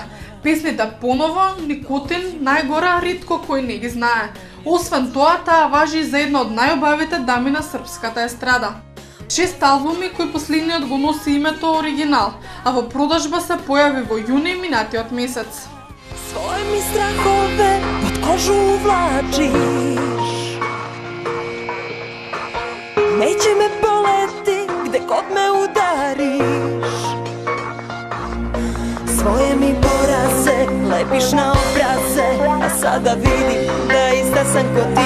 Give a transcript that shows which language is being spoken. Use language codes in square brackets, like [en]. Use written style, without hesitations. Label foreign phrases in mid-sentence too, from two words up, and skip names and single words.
[mk] Песните Поново, Никотин, Најгора, ритко кој не ги знае. Освен тоа, таа важи и за една од најубавите дами на српската естрада. 6 албуми кои последниот го носи името Оригинал, а во продажба се појави во јуни минатиот месец. [sr] Svoje mi strahove pod kožu uvlačiš. Neće me boleti gde god me udariš. Svoje mi poraze lepiš na obraze, a sada vidim da ista sam ko ti.